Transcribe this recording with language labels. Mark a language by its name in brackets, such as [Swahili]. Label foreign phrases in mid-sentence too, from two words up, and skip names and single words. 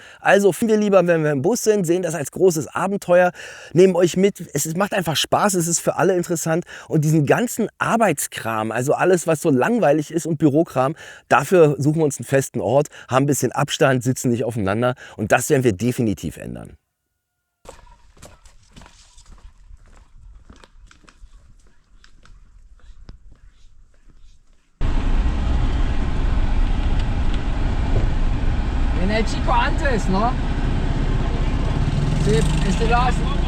[German] Also finden wir lieber, wenn wir im Bus sind, sehen das als großes Abenteuer, nehmen euch mit. Es macht einfach Spaß, es ist für alle interessant. Und diesen ganzen Arbeitskram, also alles, was so langweilig ist und Bürokram, dafür suchen wir uns einen festen Ort, haben ein bisschen Abstand, sitzen nicht aufeinander. Und das werden wir definitiv ändern. [Spanish] En el chico antes, ¿no? Sí, este lo hace.